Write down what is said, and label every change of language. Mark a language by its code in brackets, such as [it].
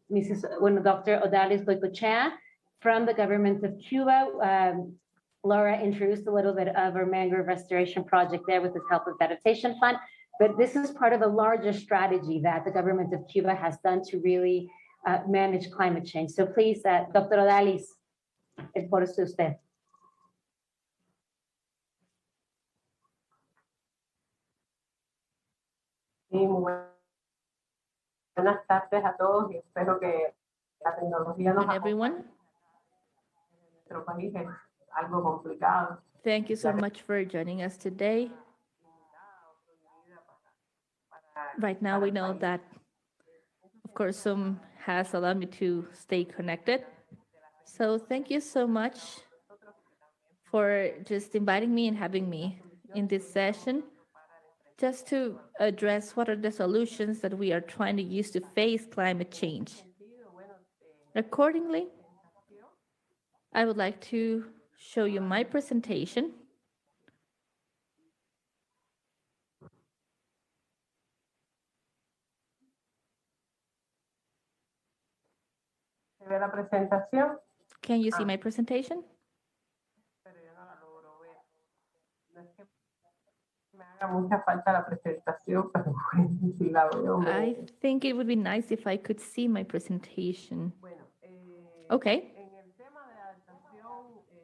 [en] Odalis Goicoechea from the government of Cuba. Laura introduced a little bit of our mangrove restoration project there with the help of Adaptation Fund, but this is part of a larger strategy that the government of Cuba has done to really manage climate change. So please, Dr. [es] Odalis, el foro es de usted. Buenas tardes a todos y espero que la tecnología nos [en] Hi, everyone. [es] nuestro país es algo complicado. [en] Thank you so much for joining us today. Right now, we know that, of course, Zoom has allowed me to stay connected. So thank you so much for just inviting me and having me in this session, just to address what are the solutions that we are trying to use to face climate change. Accordingly, I would like to show you my presentation. [es] ¿Se ve la presentación? [en] Can you see my presentation? [es] Pero yo no la logro ver. No es que me haga mucha falta la presentación, pero si la veo. [en] I think it would be nice if I could see my presentation. [es] Bueno, [en] Okay. [es] en el tema de adaptación,